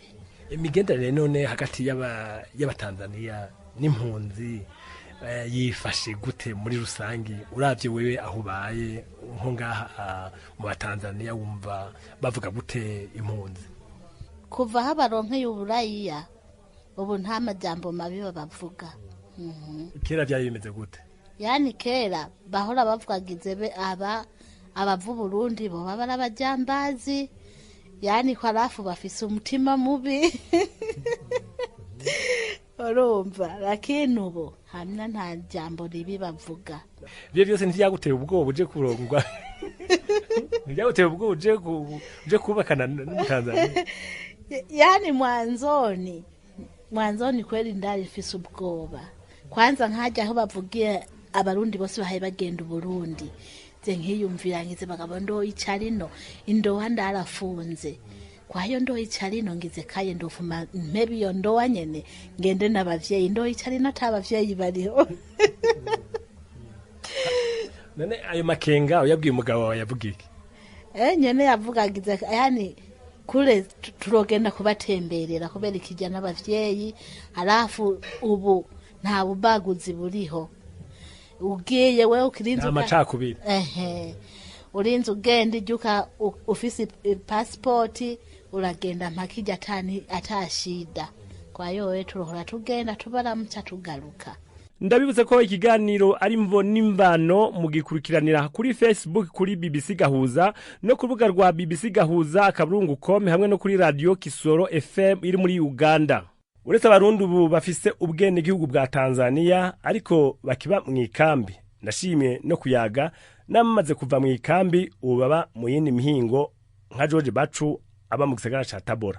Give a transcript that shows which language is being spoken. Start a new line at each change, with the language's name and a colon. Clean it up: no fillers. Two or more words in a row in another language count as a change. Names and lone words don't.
Rundi: Imigenderanire none hagati y'abatanzaniya n'impunzi yifashe gute muri rusangi uravye wewe aho baye nko ngaha mu batanzaniya wumva bavuga gute impunzi? Kuva habaronkeye uburaya ubu nta majambo mabi bavuga. Kera byari bimeze gute? Yani kera bahora bavugagize be abavu Burundi bo baba abajambazi, yani
Swahili: kwa rafu
Rundi: bafise umutima mubi urumva,
Swahili: lakini ubu hamna
Rundi: nta jambo ribi bavuga. Byo byose ntibyaguteye ubwoba uje kurongwa? Ntibyaguteye ubwoba uje kubakana n'Umutanzania? Yani mwanzoni kweli ndari fise ubwoba. Kwanza nkaja aho bavugiye abarundi bose bahaye bagenda Burundi, ze nkiyumvira ngize bagabo ndo icarino indoha ndarafunze,
Swahili: kwa hiyo
Rundi: ndo icarino ngize kaye ndofuma maybe iyo ndowa nyene ngende n'abavyeyi ndo icarino atabavyeyi bariho. None ayo makenga uyabwiye umugabo wawe yavuga iki? Nyene yavugagize yani kule turogenda kubatemberera kubera ikijya n'abavyeyi, halafu ubu nta bubaguzi buriho. Ugiye wewe ukirinze amacakubiri urinze ugenda ijuka ufisi passport uragenda mpakija tani atashida.
Swahili: Kwa hiyo
Rundi: wewe turohora tugenda tubaramutsa tugaruka. Ndabibuze ko ikiganiro ari imvo nimvano mugikurikiranira kuri Facebook kuri BBC Gahuza no ku rubuga rwa BBC Gahuza akaburungu.com hamwe no kuri radio Kisoro FM iri muri Uganda. Uretse abarundi ubu bafise ubwene gihugu bwa Tanzania ariko bakiba mu ikambi, nashimye no kuyaga namaze kuva mu ikambi ubu baba mu yindi mihingo nka George Bacu aba mu gisagara ca Tabora.